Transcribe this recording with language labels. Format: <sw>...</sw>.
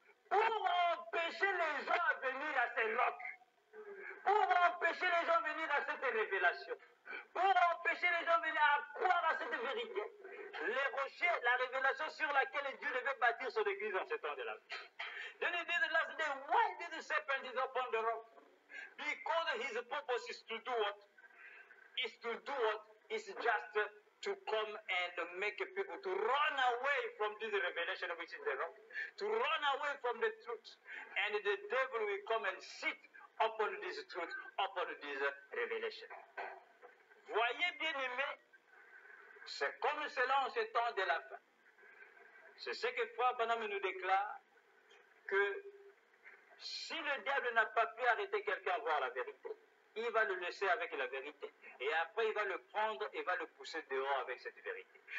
<fr>Pour empêcher les gens à venir à ces rocs. Pour empêcher les gens à venir à cette révélation. Pour empêcher les gens à venir à croire à cette vérité. Les rochers, la révélation sur laquelle Dieu devait bâtir son église en ce temps de la vie.</fr> <en>Then he did the last day. Why did the serpent is upon the rock? Because his purpose is to do what? Is to do what? Is just to come and make people to run away from this revelation which is the rock. To run away from the truth. And the devil will come and sit upon this truth, upon this revelation.</en> <fr>Voyez bien aimé, c'est comme cela en ce temps de la fin. C'est ce que Frère Branham nous déclare, que si le diable n'a pas pu arrêter quelqu'un à voir la vérité, il va le laisser avec la vérité. Et après, il va le prendre et va le pousser dehors avec cette vérité.</fr>